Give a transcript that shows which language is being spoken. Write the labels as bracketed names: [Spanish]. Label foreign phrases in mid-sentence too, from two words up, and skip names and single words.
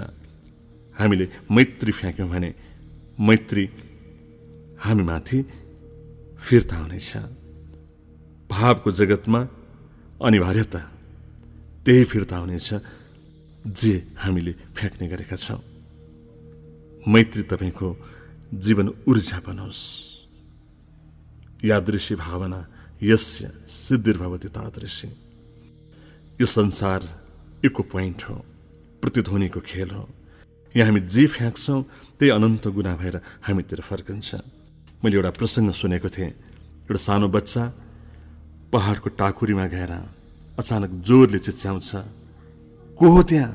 [Nepali] हामीले मैत्री फ्याँक्यौँ भने मैत्री हामी माथि फिर्ता हुनेछ। भावको जगतमा अनिवार्यता त्यही फिर्ता हुनेछ जे हामीले फ्याँक्ने गरेका छौँ। मैत्री तपाईँको जीवन ऊर्जा बनोस्। [Sanskrit] यादृशी भावना यस्य सिद्धिर्भवति तादृशी। [Nepali] यो संसार [English] echo point [Nepali] हो, प्रतिध्वनिको खेल हो। यहाँ हामी जे फ्याँक्छौँ त्यही अनन्त गुना भएर हामीतिर फर्कन्छ। मैले एउटा प्रसङ्ग सुनेको थिएँ। एउटा सानो बच्चा पहाडको टाकुरीमा गएर अचानक जोरले चिच्याउँछ, को हो त्यहाँ?